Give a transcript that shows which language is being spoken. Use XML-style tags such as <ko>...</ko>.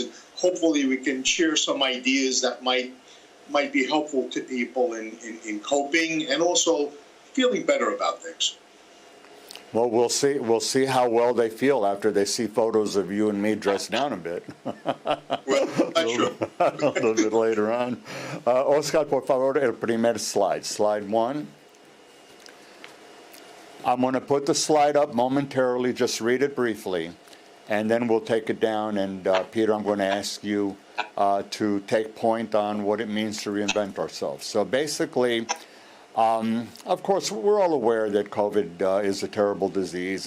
<en>And hopefully we can share some ideas that might be helpful to people in coping and also feeling better about things. Well, we'll see how well they feel after they see photos of you and me dressed down a bit. Well, not sure. A little bit later on.</en> <es>Oscar, por favor, el primer slide.</es> <en>Slide 1. I'm going to put the slide up momentarily. Just read it briefly. and then we'll take it down. And Peter, I'm going to ask you to take point on what it means to reinvent ourselves. So basically, of course, we're all aware that COVID is a terrible disease.</en>